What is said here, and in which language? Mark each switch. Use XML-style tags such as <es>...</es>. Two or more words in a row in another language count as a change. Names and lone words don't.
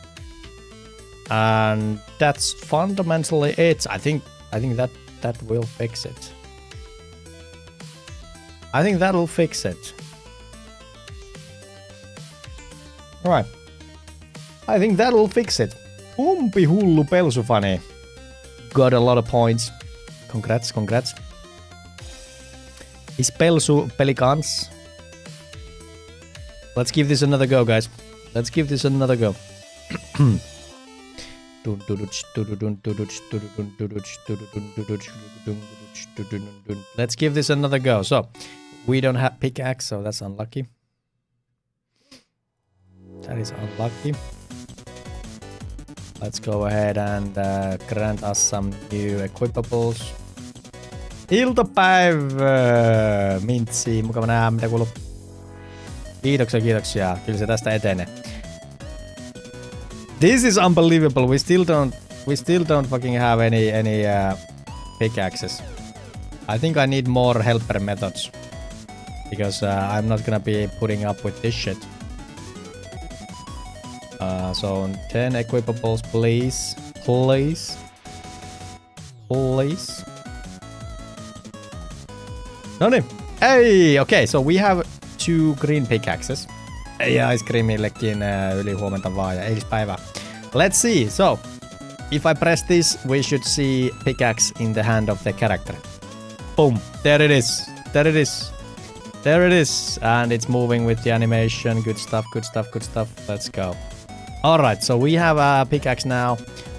<en>And that's fundamentally it. I think that will fix it. I think that'll fix it. Alright. I think that'll fix it.</en> <fi>Umpi hullu pelsufani.</fi> <en>Got a lot of points. Congrats. Is pelsu pelikans? Let's give this another go, guys. Let's give this another go. Let's give this another go. So, we don't have pickaxe, so that's unlucky. That is unlucky. Let's go ahead and grant us some new equipables.</en> <fi>Iltapäivä! Mintsi, mukava nähdä, mitä kuuluu. Kiitoksia. Kyllä se tästä etenee.</fi> <en>This is unbelievable. We still don't fucking have any pickaxes. I think I need more helper methods, because I'm not gonna be putting up with this shit. So 10 equipables, please.</en> <fi>No niin.</fi> <en>Hey, okay, so we have 2 green pickaxes.</en> <fi>Ja Ice Creamillekin ylihuomenta vaan ja eilispäivää.</fi> <en>Let's see. So, if I press this, we should see pickaxe in the hand of the character. Boom. There it is. And it's moving with the animation. Good stuff. Let's go. Alright, so we have a pickaxe now.</en>